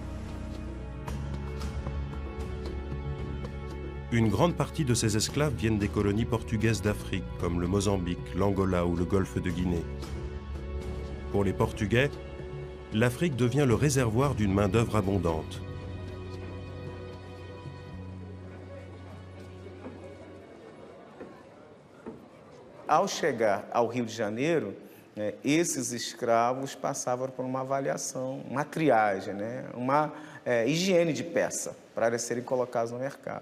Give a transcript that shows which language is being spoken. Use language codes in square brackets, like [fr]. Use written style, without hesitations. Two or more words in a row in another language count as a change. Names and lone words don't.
[fr] Une grande partie de ces esclaves viennent des colonies portugaises d'Afrique, comme le Mozambique, l'Angola ou le golfe de Guinée. Pour les Portugais, l'Afrique devient le réservoir d'une main-d'œuvre abondante. [pt] Ao chegar ao Rio de Janeiro, esses escravos passavam por uma avaliação, uma triagem, né? Uma higiene de peça para eles serem colocados no mercado.